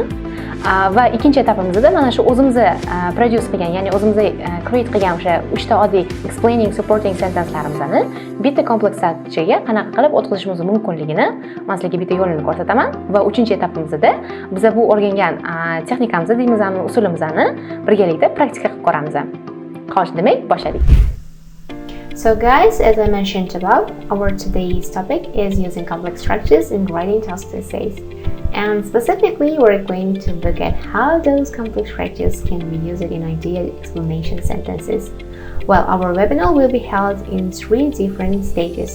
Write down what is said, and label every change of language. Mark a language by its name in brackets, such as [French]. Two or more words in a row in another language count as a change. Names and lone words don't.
[Uzbek] Va ikkinchi etapimizda mana shu o'zimizni produce qilgan, ya'ni o'zimizni create qilgan o'sha 3 ta oddiy [English] explaining supporting [Uzbek] sentencelarimizni bitta kompleks structurega qanaqa qilib o'tkazishimiz mumkinligini men sizlarga bitta yo'lini ko'rsataman va uchinchi etapimizda biz bu o'rgangan texnikamizni, deymizmi, usulimizni birgalikda praktika qilib ko'ramiz. Xo'sh, demak, boshladik. [English] So guys, as I mentioned above, our today's topic is using complex structures in writing task essays. And specifically, we're going to look at how those complex structures can be used in ideal explanation sentences. Well, our webinar will be held in 3 different stages.